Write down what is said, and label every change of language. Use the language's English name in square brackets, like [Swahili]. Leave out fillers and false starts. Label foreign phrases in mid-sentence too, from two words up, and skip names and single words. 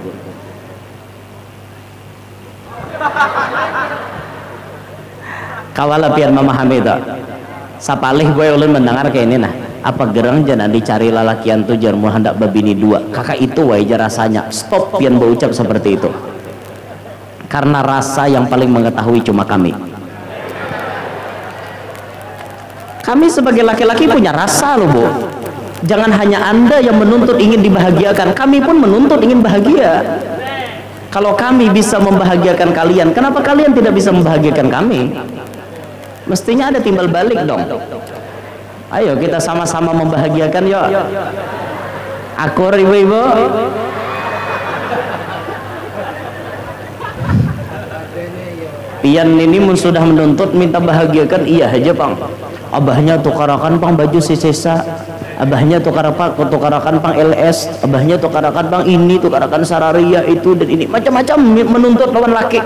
[Banjar] Kawala pian memahami itu. Sapalih gue ulun mendengar kayak ini nah. Apa gerang jangan dicari lalakian tuh jar mau hendak babini dua. Kakak itu wajar rasanya. Stop pian berucap seperti itu. [Indonesian] Karena rasa yang paling mengetahui cuma kami. Kami sebagai laki-laki punya rasa loh Bu. Jangan hanya Anda yang menuntut ingin dibahagiakan, kami pun menuntut ingin bahagia. Kalau kami bisa membahagiakan kalian, kenapa kalian tidak bisa membahagiakan kami? Mestinya ada timbal balik dong. Ayo kita sama-sama membahagiakan yuk. Akur ibu-ibu. [Banjar] Pian ini sudah menuntut minta bahagiakan, iya aja Pang. Abahnya tukarakan Pang baju sisa, abahnya tukarakan Pang LS, abahnya tukarakan Pang ini, tukarakan sararia itu dan ini, macam-macam menuntut lawan laki.